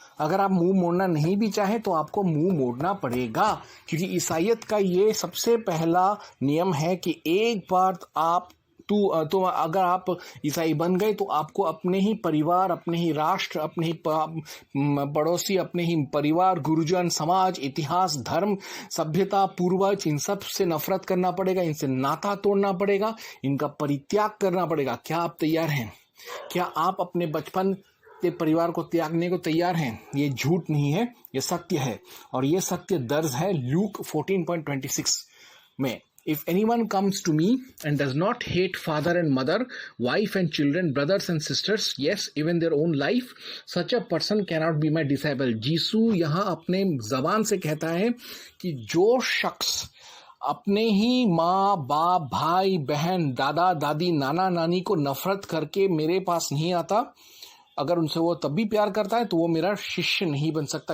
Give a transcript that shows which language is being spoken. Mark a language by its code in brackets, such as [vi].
[hi] अगर आप मुंह मोड़ना नहीं भी चाहें तो आपको मुंह मोड़ना पड़ेगा, क्योंकि ईसाईयत का ये सबसे पहला नियम है कि एक बार तो अगर आप ईसाई बन गए तो आपको अपने ही परिवार, अपने ही राष्ट्र, अपने ही पड़ोसी, अपने ही परिवार, गुरुजन, समाज, इतिहास, धर्म, सभ्यता, पूर्वज, इन सब से नफरत करना पड़ेगा, इनसे नाता तोड़ना पड़ेगा, इनका परित्याग करना पड़ेगा। क्या आप तैयार हैं? क्या आप अपने बचपन के परिवार को त्यागने को तैयार हैं? ये झूठ नहीं है, ये सत्य है, और ये सत्य दर्ज है लूक 14.26 में। [en] If anyone comes to me and does not hate father and mother, wife and children, brothers and sisters, yes, even their own life, such a person cannot be my disciple. [hi] यीशु यहाँ अपने ज़बान से कहता है कि जो शख्स अपने ही माँ बाप, भाई बहन, दादा दादी, नाना नानी को नफरत करके मेरे पास नहीं आता, अगर उनसे वो तब भी प्यार करता है तो वो मेरा शिष्य नहीं बन सकता।